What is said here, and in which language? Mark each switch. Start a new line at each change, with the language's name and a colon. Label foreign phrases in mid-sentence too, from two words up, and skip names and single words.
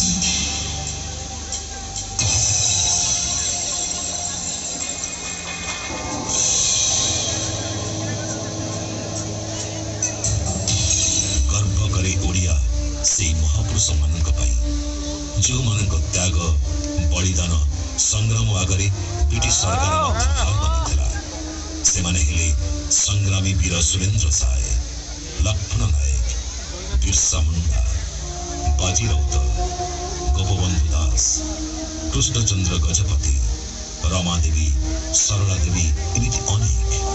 Odia: ଗର୍ବ କରେ ଓଡ଼ିଆ ସେଇ ମହାପୁରୁଷମାନଙ୍କ ପାଇଁ, ଯେଉଁମାନଙ୍କ ତ୍ୟାଗ, ବଳିଦାନ, ସଂଗ୍ରାମ ଆଗରେ ବ୍ରିଟିଶ ସରକାର ମଧ୍ୟ ହାର ମାନିଥିଲା। ସେ ମାନେ ହେଲେ ସଂଗ୍ରାମୀ ବୀର ସୁରେନ୍ଦ୍ର ସାଏ, ଲକ୍ଷ୍ମଣ ନାୟକ, ବିରସା ମୁଣ୍ଡା, ବାଜି ରାଉତ, ଗୋପବନ୍ଧୁ ଦାସ, କୃଷ୍ଣଚନ୍ଦ୍ର ଗଜପତି, ରମା ଦେବୀ, ସରଳା ଦେବୀ ଏମିତି ଅନେକ।